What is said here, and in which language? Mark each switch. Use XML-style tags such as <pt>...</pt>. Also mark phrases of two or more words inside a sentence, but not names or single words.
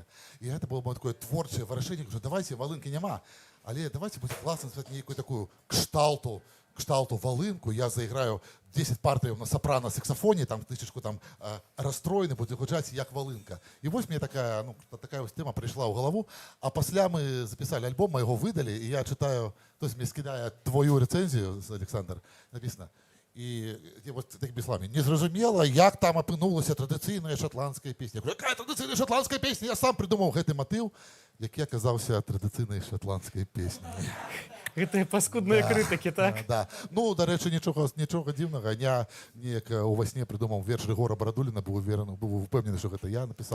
<be>І гэта было такое творчае вырашэнне, кажу, давайте, валынкі няма, але давайте будзе класна спаць нейкую такую кшталту валынку, я заиграю 10 партый на сопрано саксофоне, там тысячку там расстроены, будзе гучаць як валынка. І вось мне такая вось тэма прыйшла ў галаву, а пасля мы запісалі альбом, мы яго выдалі, і я чытаю, хтось мне скідае твою рэцэнзію, Александр,</be> <ru>написано, і вот такими словами,</ru> <be>незразумела, як там апынулася традыцыйная шотландская песня. Якая традыцыйная шотландская песня? Я сам придумаў гэты матыў, які аказаўся традыцыйнай шотландскай песняй. Гэта паскудныя крытыкі, так? Да. Ну, да рэчы, нічога дзіўнага. Я неяк ува сне придумаў верш Рыгора Барадуліна, быў упэўнены, што гэта я напісаў.</be>